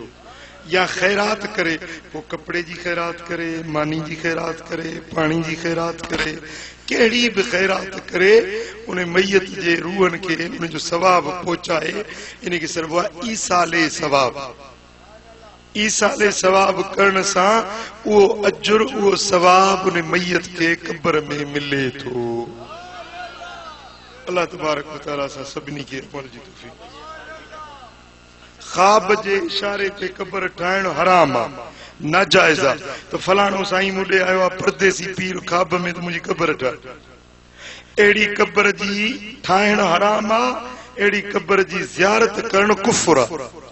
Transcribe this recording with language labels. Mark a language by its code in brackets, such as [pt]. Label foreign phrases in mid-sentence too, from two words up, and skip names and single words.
[sd] या ख़ैरात करे, पोइ कपिड़े जी ख़ैरात करे, मानी जी ख़ैरात करे, पाणी जी ख़ैरात करे, कहिड़ी बि ख़ैरात करे उन मैयत जे रूहनि खे उन जो सवाब पहुचाए। इन खे चइबो आहे ईसाले सवाब। ईसाले सवाब करण सां उहो अजुर, उहो सवाब उन मैयत खे क़ब्र में मिले थो। [ar] الله تبارك وتعالى [sd] सां सभिनी खे अमल जी तौफ़ीक़। ख़्वाब जे इशारे ते क़ब्र ठाहिणु हराम आहे, नाजाइज़ आहे। त फलाणो साईं मूं ॾे आयो आहे परदेसी पीर, ख़्वाब में त मुंहिंजी क़ब्र ठाहे। अहिड़ी क़ब्र जी ठाहिणु हराम आहे, अहिड़ी क़ब्र जी ज़ियारत करणु कुफ़्र आहे।